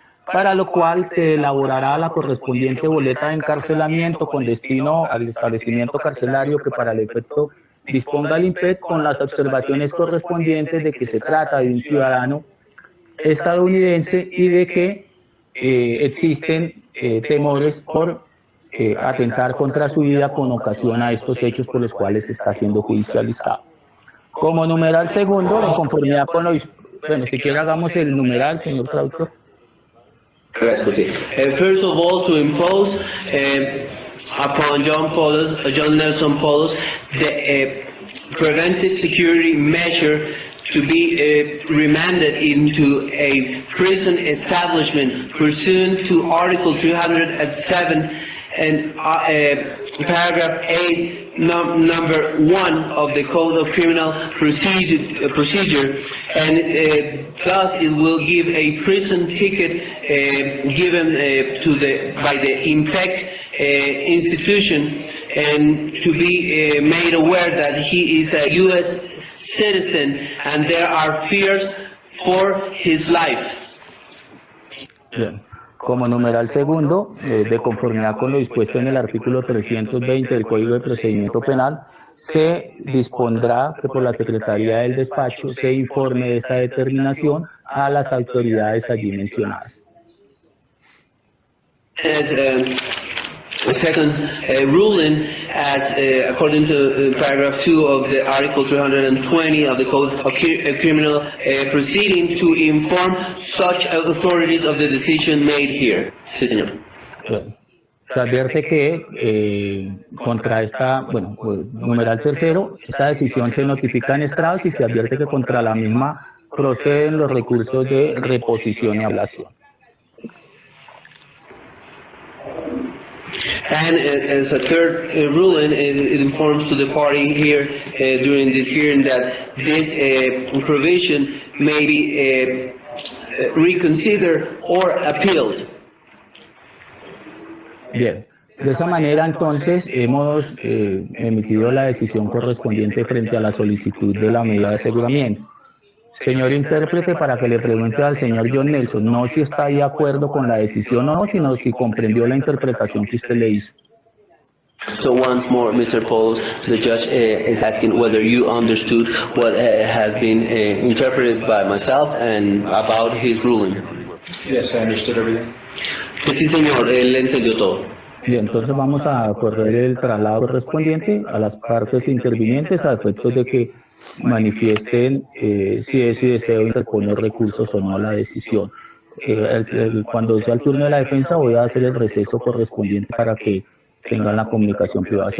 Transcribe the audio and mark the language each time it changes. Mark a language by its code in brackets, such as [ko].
[es] para lo cual se elaborará la correspondiente boleta de encarcelamiento con destino al establecimiento carcelario que para el efecto disponga el INPEC, con las observaciones correspondientes de que se trata de un ciudadano estadounidense y de que existen temores por atentar contra su vida con ocasión a estos hechos por los cuales está siendo judicializado. Como numeral segundo, en conformidad con lo... Bueno, si quiere hagamos el numeral, señor traductor. [en] First of all, to impose upon John Nelson Poulos the preventive security measure to be remanded into a prison establishment pursuant to Article 307 and paragraph 8, number 1 of the Code of Criminal Procedure, and thus it will give a prison ticket given by the INPEC institution, and to be made aware that he is a U.S. citizen, and there are fears for his life. [es] Bien. Como numeral segundo, de conformidad con lo dispuesto en el artículo 320 del Código de Procedimiento Penal, se dispondrá que por la Secretaría del Despacho se informe de esta determinación a las autoridades allí mencionadas. [en] As a second ruling, as according to paragraph 2 of the Article 320 of the Code of Criminal Proceeding, to inform such authorities of the decision made here. [es] Sí, señor. Se advierte que contra esta, numeral tercero, esta decisión se notifica en estrados y se advierte que contra la misma proceden los recursos de reposición y ablación. [en] And as a third ruling, it informs to the party here during this hearing that this provision may be reconsidered or appealed. [es] Bien, de esa manera entonces hemos emitido la decisión correspondiente frente a la solicitud de la medida de aseguramiento. Señor intérprete, para que le pregunte al señor John Nelson, no si está de acuerdo con la decisión o no, sino si comprendió la interpretación que usted le hizo. [en] So once more, Mr. Pauls, the judge is asking whether you understood what has been interpreted by myself and about his ruling. Yes, I understood everything. [es] Sí, señor, él entendió todo. Bien, entonces vamos a correr el traslado correspondiente a las partes intervinientes a efectos de que manifiesten si es su deseo interponer recursos o no a la decisión. Cuando sea el turno de la defensa voy a hacer el receso correspondiente para que tengan la comunicación privada.